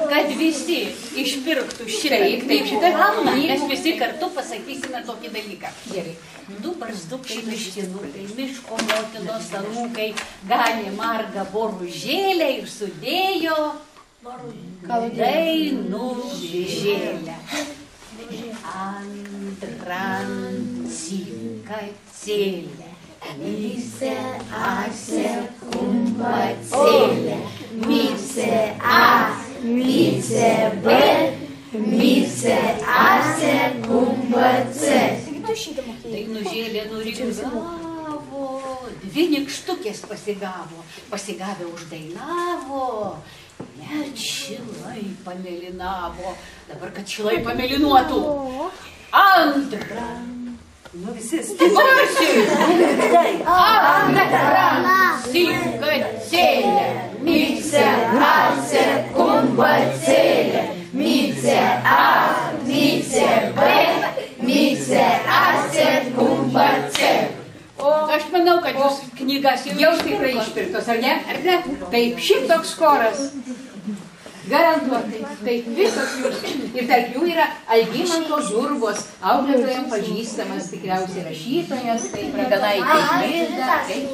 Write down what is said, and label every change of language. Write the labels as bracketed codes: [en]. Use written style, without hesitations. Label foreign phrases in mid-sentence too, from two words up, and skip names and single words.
[lt] Kad visi išpirktų šitą. Taip, šitą kalną. Mes visi kartu pasakysime tokį dalyką. Gerai. Du barzdukščiai miškinukai, miško motinos anūkai, ganė margą boružėlę ir sudėjo dainų žėlę. Antrancikacėlę. Mise ase kumbacėlė, mise a, mise b, mise ase kumbacė. Dainų žėlė nuringavo, dvi nykštukės pasigavę uždainavo, net šilai pamėlinavo. Dabar, kad šilai pamėlinuotų. Antra. Nu visi Antrancikacėlė, mise ase kumbacėlė, mise a, mise b, mise ase kumbacė. Aš manau, kad jūs knygas jau tikrai išpirktos, ar ne? Taip, šitoks choras. Garantuotai, taip visos jūs. Ir tarp jų yra Algimanto Žurbos, auklėtojams pažįstamas tikriausiai rašytojas, taip, Raganaitė Vida, taip.